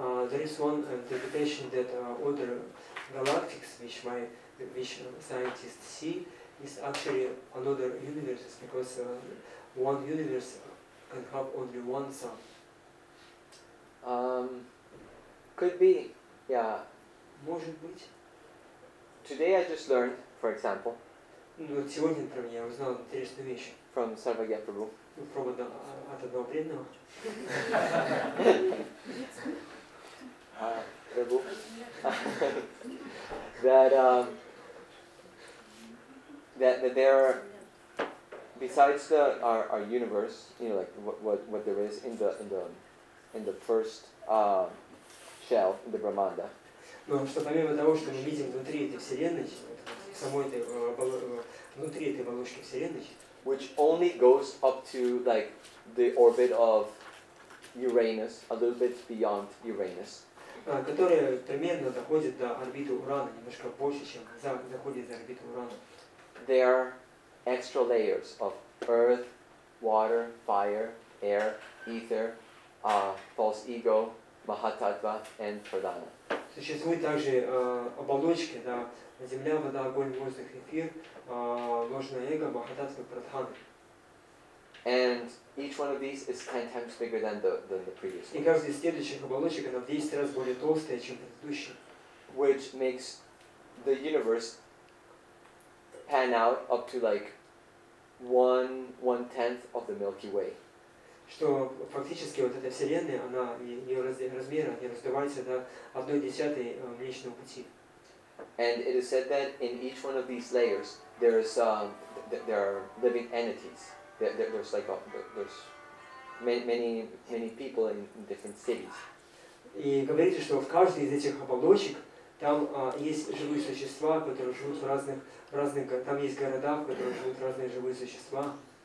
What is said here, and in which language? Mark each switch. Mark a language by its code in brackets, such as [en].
[en] There is one interpretation that other galactics which scientists see is actually another universe because one universe can have only one sun. Could be, yeah. [ru] Может быть. [en] Today I just learned, for example, [ru] Вот сегодня, например, я узнал интересную вещь. [en] from Sarvagya Prabhu. [ru] От одного преданного. [en] Prabhu. that there are, besides our universe, like what there is in the first shell, in the Brahmanda. [ru] Но что помимо того, что мы видим внутри этой вселенной, самой этой внутри этой оболочки вселенной, [en] which only goes up to like the orbit of Uranus, a little bit beyond Uranus. [ru] Которая примерно доходит до орбиты Урана, немножко больше, чем доходит до орбиты Урана. [en] There are extra layers of earth, water, fire, air, ether, false ego, mahatattva, and pradana. [ru] Существуют также оболочки, да, земля, вода, огонь, воздух, эфир, ложное эго, махататтва, прадхана. [en] And each one of these is 10 times bigger than the previous [ru] И [en] one. [ru] каждая из следующих оболочек, она в 10 раз более толстая, чем предыдущая. [en] Which makes the universe pan out up to like 1/10 of the Milky Way. [ru] Что фактически вот эта вселенная, она, ее размеры, они раздуваются до 1/10 Млечного Пути. [en] And it is said that in each one of these layers there are living entities. There's many people in different cities. [ru] И говорится, что в каждой из этих оболочек там есть живые существа, которые живут в разных, там есть города, в которых живут разные живые существа.